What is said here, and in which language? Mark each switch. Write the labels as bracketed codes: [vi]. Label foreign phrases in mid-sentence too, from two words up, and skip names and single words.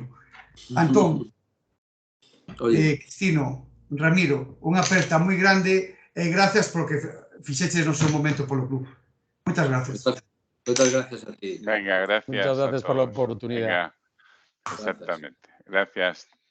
[gl] Antón, Cristino, Ramiro, unha aperta moi grande e gracias por que fixeches no seu momento polo club. Moitas gracias. Moitas gracias a ti. Venga, gracias. [es] Muchas gracias por la oportunidad. Venga, exactamente. Gracias.